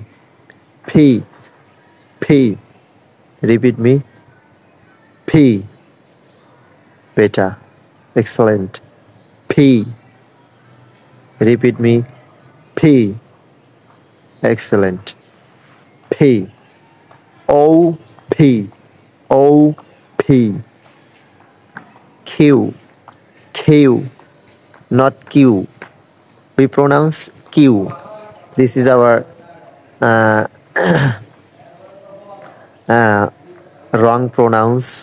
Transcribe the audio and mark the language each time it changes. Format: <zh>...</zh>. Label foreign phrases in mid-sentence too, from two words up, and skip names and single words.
<en>P. P. Repeat me. P. Better. Excellent. P. Repeat me. P. Excellent. P. O. P. O. P. Q. Q. Not Q. We pronounce Q. This is our wrong pronounce.</en>